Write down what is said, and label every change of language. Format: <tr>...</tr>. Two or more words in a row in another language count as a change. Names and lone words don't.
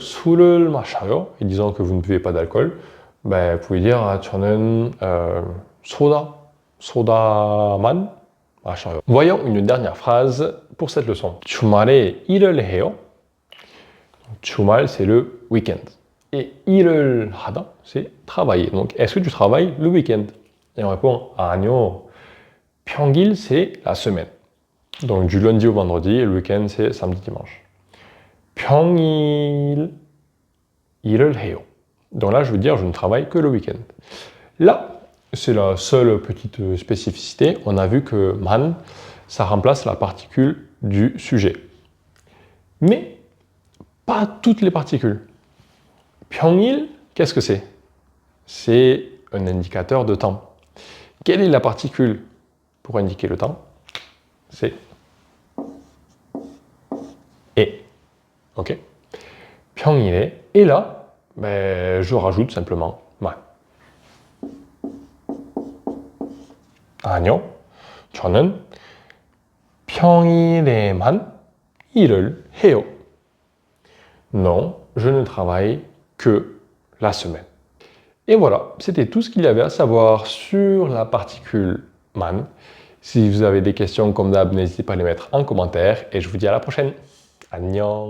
<ko>술을 마셔요.</ko> <fr>Et disons que vous ne buvez pas d'alcool. Vous pouvez dire</fr> <ko>저는 소다만 마셔요.</ko> <fr>Voyons une dernière phrase pour cette leçon.</fr> <ko>주말에 일을 해요. 주말,</ko> <fr>c'est le week-end.</fr> <ko>Et 일을 하다,</ko> <fr>c'est travailler. Donc, est-ce que tu travailles le week-end? Et on répond</fr> <ko>아니요. 평일,</ko> <fr>c'est la semaine. Donc, du lundi au vendredi, et le week-end, c'est samedi, dimanche.</fr> <ko>평일, 일을 해요.</ko> <fr>Donc là, je veux dire, je ne travaille que le week-end. Là, c'est la seule petite spécificité. On a vu que man, ça remplace la particule du sujet. Mais pas toutes les particules. 평일, qu'est-ce que c'est? C'est un indicateur de temps. Quelle est la particule pour indiquer le temps? C'est et. Ok?</fr> <ko>평일에.</ko> <fr>Et là, je rajoute simplement man.</fr> <ko>아니요, 저는 평일에만 일을 해요.</ko> <fr>Non, je ne travaille que la semaine. Et voilà, c'était tout ce qu'il y avait à savoir sur la particule man. Si vous avez des questions comme d'hab, n'hésitez pas à les mettre en commentaire et je vous dis à la prochaine.</fr>